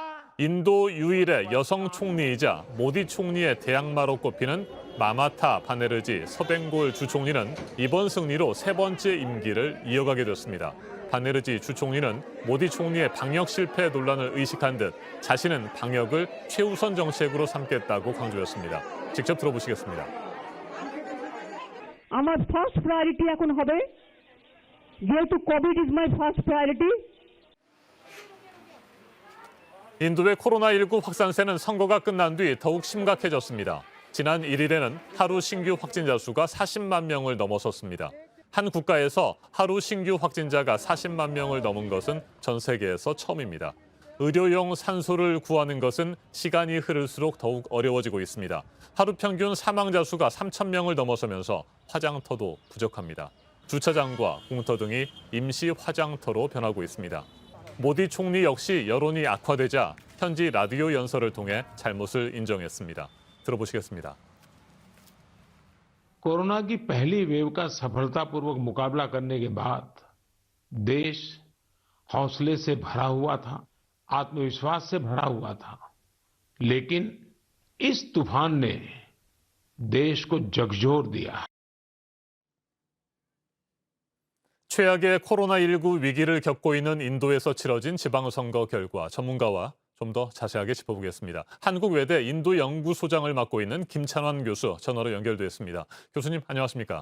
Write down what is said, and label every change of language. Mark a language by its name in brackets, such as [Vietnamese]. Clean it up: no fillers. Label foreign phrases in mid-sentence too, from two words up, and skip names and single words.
[Korean] 인도 유일의 여성 총리이자 모디 총리의 대항마로 꼽히는 마마타 바네르지 서벵골 주 총리는 이번 승리로 3번째 임기를 이어가게 됐습니다. 바네르지 주 총리는 모디 총리의 방역 실패 논란을 의식한 듯 자신은 방역을 최우선 정책으로 삼겠다고 강조했습니다. 직접 들어보시겠습니다. [English] আমার first priority [Bangla] এখন হবে যেহেতু [English] Covid is my first priority [Korean] 인도의 코로나19 확산세는 선거가 끝난 뒤 더욱 심각해졌습니다. 지난 1일에는 하루 신규 확진자 수가 40만 명을 넘어섰습니다. 한 국가에서 하루 신규 확진자가 40만 명을 넘은 것은 전 세계에서 처음입니다. 의료용 산소를 구하는 것은 시간이 흐를수록 더욱 어려워지고 있습니다. 하루 평균 사망자 수가 3천 명을 넘어서면서 화장터도 부족합니다. 주차장과 공터 등이 임시 화장터로 변하고 있습니다. 모디 총리 역시 여론이 악화되자 현지 라디오 연설을 통해 잘못을 인정했습니다. 들어보시겠습니다. [Hindi] कोरोना की पहली वेव का सफलतापूर्वक मुकाबला करने के बाद देश हौसले से भरा हुआ था, आत्मविश्वास से भरा हुआ था। लेकिन इस तूफान ने देश को झकझोर दिया। [Korean] 최악의 코로나19 위기를 겪고 있는 인도에서 치러진 지방선거 결과 전문가와 좀 더 자세하게 짚어보겠습니다. 한국외대 인도연구소장을 맡고 있는 김찬환 교수 전화로 연결돼 있습니다. 교수님 안녕하십니까?